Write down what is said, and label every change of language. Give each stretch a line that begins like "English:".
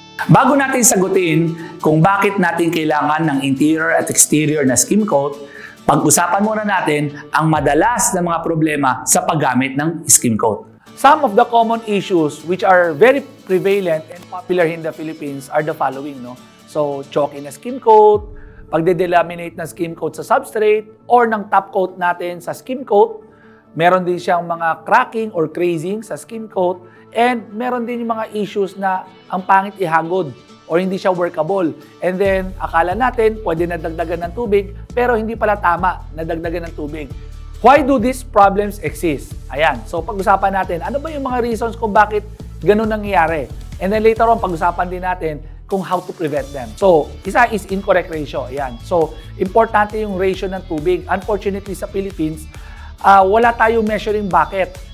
Filipino: Bago natin sagutin kung bakit natin kailangan ng interior at exterior na skim coat, pag-usapan muna natin ang madalas na mga problema sa paggamit ng skim coat.
English: Some of the common issues which are very prevalent and popular in the Philippines are the following, no?
Filipino: So, chalky na skim coat, pagde-delaminate na skim coat sa substrate, or ng top coat natin sa skim coat. Meron din siyang mga cracking or crazing sa skim coat. And meron din yung mga issues na ang pangit ihagod or hindi siya workable. And then, akala natin pwede na dagdagan ng tubig, pero hindi pala tama na dagdagan ng tubig.
English: Why do these problems exist?
Filipino: Ayan. So, pag-usapan natin, ano ba yung mga reasons kung bakit ganun nangyayari?
English: And then later on,
Filipino: pag-usapan din natin kung
English: how to prevent them. So, isa is incorrect ratio. Ayan.
Filipino: So, importante yung ratio ng tubig. Unfortunately, sa Philippines, wala tayong measuring bucket.